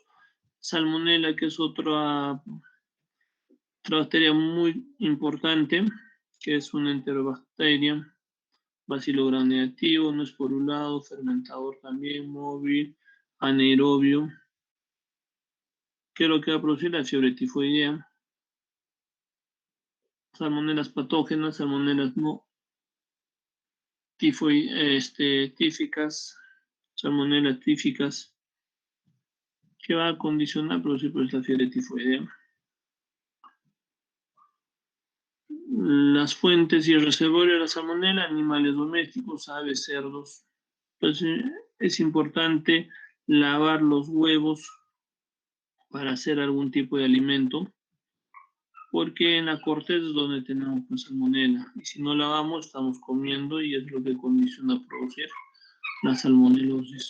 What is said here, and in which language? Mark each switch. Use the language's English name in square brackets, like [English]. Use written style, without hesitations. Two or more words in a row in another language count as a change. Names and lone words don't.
[Spanish] Salmonella, que es otra bacteria muy importante, que es una enterobacteria, bacilo gram negativo, no esporulado, fermentador también, móvil, anaerobio. ¿Qué es lo que va a producir? La fiebre tifoidea. Salmonelas patógenas, salmonelas no tíficas, salmonelas tíficas, que va a condicionar producir pues, la fiebre tifoidea. Las fuentes y el reservorio de la salmonela, animales domésticos, aves, cerdos. Entonces es importante lavar los huevos para hacer algún tipo de alimento, porque en la corteza es donde tenemos la salmonela, y si no lavamos estamos comiendo y es lo que condiciona a producir la salmonelosis.